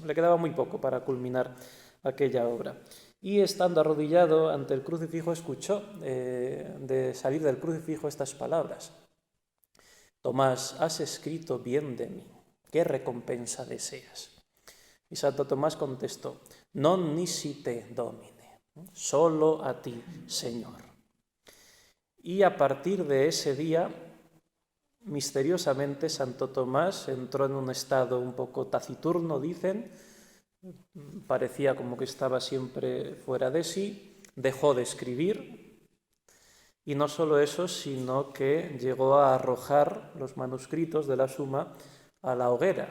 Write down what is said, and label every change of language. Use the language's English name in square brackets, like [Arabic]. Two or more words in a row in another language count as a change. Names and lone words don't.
[Spanish] Le quedaba muy poco para culminar aquella obra. Y estando arrodillado ante el crucifijo escuchó de salir del crucifijo estas palabras: Tomás, has escrito bien de mí, ¿qué recompensa deseas? Y Santo Tomás contestó: [Latin] non nisi te, Domine, [Spanish] solo a ti, Señor. Y a partir de ese día, misteriosamente, Santo Tomás entró en un estado un poco taciturno, dicen, parecía como que estaba siempre fuera de sí, dejó de escribir, y no solo eso, sino que llegó a arrojar los manuscritos de la Suma a la hoguera.